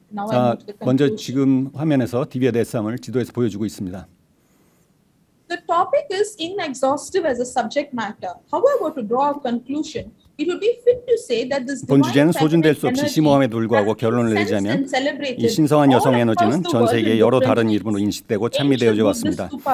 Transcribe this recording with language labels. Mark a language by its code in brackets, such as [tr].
[ko] 자, 먼저 지금 화면에서 디비아데섬을 지도에서 보여주고 있습니다. [en] The topic is inexhaustive as a subject matter. However, to draw a conclusion, it would be fit to say that this [ko] 본 주제는 소진될 수 없이 심오함에도 불구하고 결론을 내자면 이 신성한 여성 에너지는 전 세계의 여러 다른 이름으로 인식되고 찬미되어져 왔습니다.